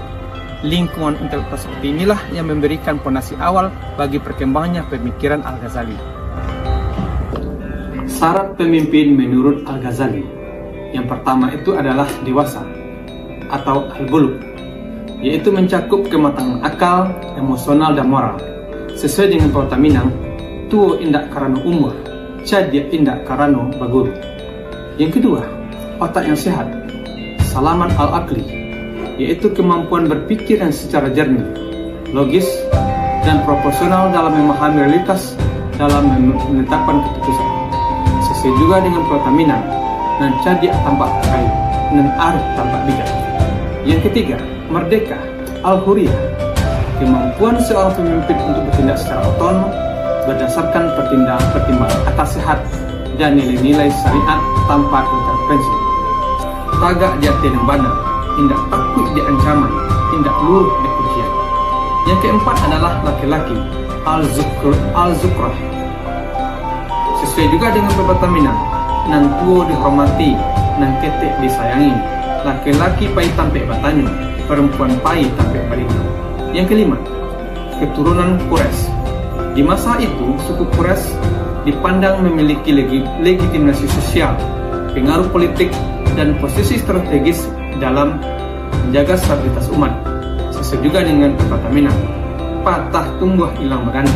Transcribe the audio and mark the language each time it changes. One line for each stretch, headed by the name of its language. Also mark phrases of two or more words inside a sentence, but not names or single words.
Indonesian: Lingkungan intelektual seperti inilah yang memberikan fondasi awal bagi perkembangannya pemikiran Al-Ghazali. Syarat pemimpin menurut Al-Ghazali. Yang pertama itu adalah dewasa atau al-bulugh, yaitu mencakup kematangan akal, emosional, dan moral. Sesuai dengan Pauta Minang,
Minangkabau: tuo indak karano umur, cadia indak karano baguru.
Indonesian: Yang kedua, otak yang sehat,
Arabic: سلامة العقل,
Indonesian: yaitu kemampuan berpikir yang secara jernih, logis, dan proporsional dalam memahami realitas dalam menetapkan keputusan. Sesuai juga dengan Pauta Minang,
Minangkabau: nan cadia tampak kayu, nan arif tampak bijak.
Indonesian: Yang ketiga, merdeka, al-huriyah, kemampuan seorang pemimpin untuk bertindak secara otonom berdasarkan pertimbangan akal sehat dan nilai-nilai syariat tanpa intervensi.
Minangkabau: Tagak jati dan benar, tindak takut di ancaman, tindak luruh di ujian.
Indonesian: Yang keempat adalah laki-laki, al-zukrah. Sesuai juga dengan Pauta Minang,
Minangkabau: nan tuo dihormati, nan ketek disayangi. Laki-laki pai tampek batanyo, perempuan pai tampek balita.
Indonesian: Yang kelima, keturunan Quraisy. Di masa itu, suku Quraisy dipandang memiliki legitimasi sosial, pengaruh politik, dan posisi strategis dalam menjaga stabilitas umat. Sesuai juga dengan Pauta Minang, patah tumbuh hilang berganti.